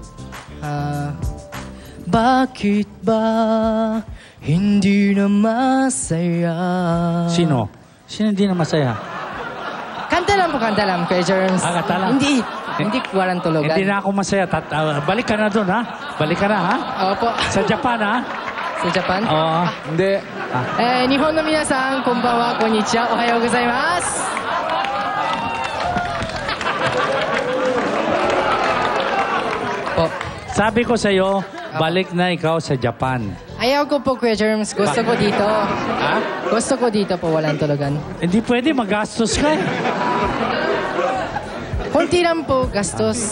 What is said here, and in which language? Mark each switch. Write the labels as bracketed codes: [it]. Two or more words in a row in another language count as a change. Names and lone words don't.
[tl] Bakit ba hindi na masaya? Sino? Sino hindi na masaya? Kanta lang po, kanta lang, Kuya Germs. Kanta lang? Hindi walang tulugan. Hindi na ako masaya. Balik ka na doon, ha? Balik ka na, ha? Opo. Sa Japan, ha? Sa Japan? Oo. Hindi. [ja] 日本の皆さん、こんばんは、こんにちは、おはようございます。Po. [tl] Sabi ko sa'yo, balik na ikaw sa Japan. Ayaw ko po, Kuya Germs. Gusto ko dito. Ha? Gusto ko dito po, walang tulugan. Hindi pwede, magastos ka eh. Konti lang po, gastos.